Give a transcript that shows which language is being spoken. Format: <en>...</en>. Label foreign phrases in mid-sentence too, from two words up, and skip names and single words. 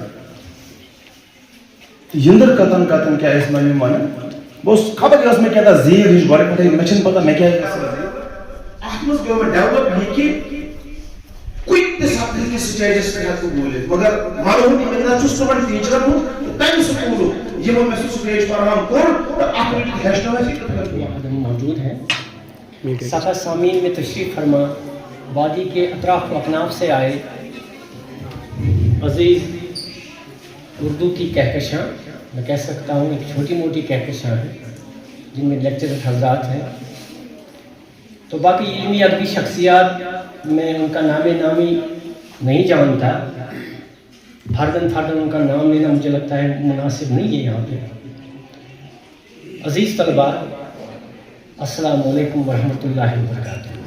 <ks>تہٕ یِنٛدٕر کتن کتن کیٛاہ ٲسۍ مےٚ یِم ونان بہٕ اوسُس خبر یہِ ٲس مےٚ کیٛاہ تھا زیٖر ہِش گۄڈٕ پٮ۪ٹھٕے مےٚ چھِنہٕ پتہ مےٚ کیٛازِ ٲس اتھ منٛز گوٚو مےٚ ڈیولپ یہِ کہ کُنہِ تہِ سبجیکٹہِ سٹیجس پٮ۪ٹھ ہٮ۪کہٕ بہٕ بوٗلِتھ مگر مرحوٗم امیٖن چھُس تِمن ٹیٖچرن ہُنٛد تمہِ سکوٗلُک یِمو مےٚ سُہ سٹیج پران کوٚر تہٕ اکھ مِنٹ ہیٚچھنٲو اَسہِ کِتھ کٔنۍ</ks> <ur>موجود ہیں صفحہ سامعین میں تشریف فرما وادی کے اطراف و اکناف سے آئے عزیز اردو کی کہکشاں میں کہہ سکتا ہوں ایک چھوٹی موٹی کہکشاں ہیں جن میں لیکچرر حضرات ہیں تو باقی علمی ادبی شخصیات میں ان کا نام نامی نہیں جانتا فرداً ان کا نام لینا مجھے لگتا ہے مناسب نہیں ہے یہاں پہ عزیز طلباء</ur> <ar>السلام علیکم ورحمۃ اللہ وبرکاتہ</ar>